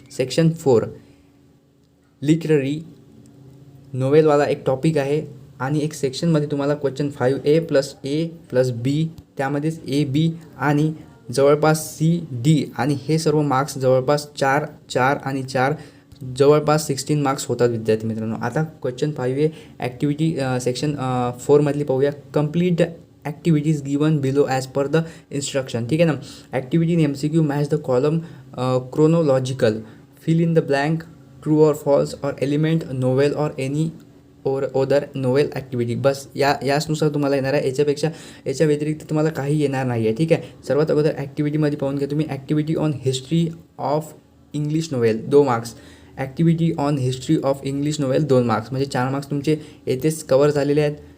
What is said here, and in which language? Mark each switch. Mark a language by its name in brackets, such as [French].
[Marathi] Section 4 literary नोवेलवाला एक topic आहे आणि एक सेक्शनमध्ये तुम्हाला क्वेश्चन 5A + A + B, त्यामध्येच AB आणि जवळपास C-D आणि हे सर्व मार्क्स जवळपास 4 आणि 4 जवळपास 16 मार्क्स होतात विद्यार्थी मित्रांनो. आता क्वेश्चन 5A ॲक्टिव्हिटी सेक्शन 4मधली पाहूया. [English] complete the activities given below as per the instruction, [Marathi] ठीक आहे ना. [English] Activity in MCQ match the column chronological, fill in the blank, true or false और element novel और any other novel activity. [Marathi] बस याचनुसार तुम्हाला येणार आहे. याच्या व्यतिरिक्त तुम्हाला काही येणार नाही आहे, ठीक आहे. सर्वात अगोदर ॲक्टिव्हिटीमध्ये पाहून घ्या तुम्ही. [English] Activity on history of English novel 2 marks. Activity on history of English novel 2 marks, [Marathi] म्हणजे 4 मार्क्स तुमचे येथेच कवर झालेले आहेत.